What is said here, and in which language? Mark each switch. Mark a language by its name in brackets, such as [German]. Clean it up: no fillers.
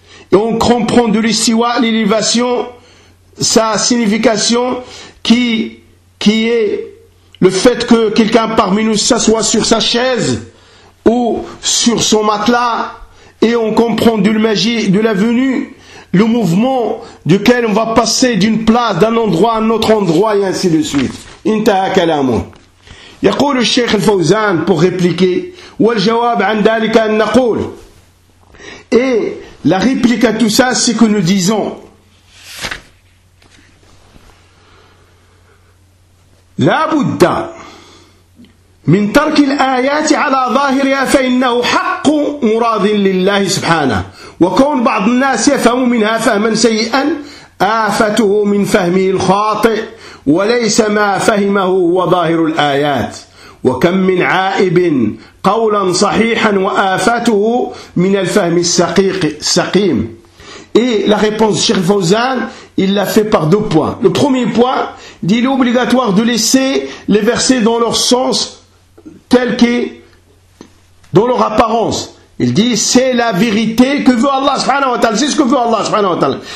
[French] Et on comprend de l'istiwa, l'élévation, sa signification qui est le fait que quelqu'un parmi nous s'assoit sur sa chaise ou sur son matelas, et on comprend de la magie de la venue, le mouvement duquel on va passer d'une place, d'un endroit à un autre endroit, et ainsi de suite. [Arabic] Intaha kalamu. Yaqul al-Sheikh al-Fawzan [French] pour répliquer. [Arabic] Wal-jawab an dalika an-naqul. [French] Et la réplique à tout ça, c'est que nous disons [Arabic] لا بد من ترك الآيات على ظاهرها فإنه حق مراد لله سبحانه وكون بعض الناس يفهم منها فهما سيئا آفته من فهمه الخاطئ وليس ما فهمه هو ظاهر الآيات وكم من عائب قولا صحيحا وآفته من الفهم السقيم. [French] Et la réponse de Cheikh Fawzan, il l'a fait par deux points. Le premier point, dit il est obligatoire de laisser les versets dans leur sens tel que dans leur apparence. Il dit c'est la vérité que veut Allah subhanahu wa ta'ala, c'est ce que veut Allah subhanahu wa ta'ala.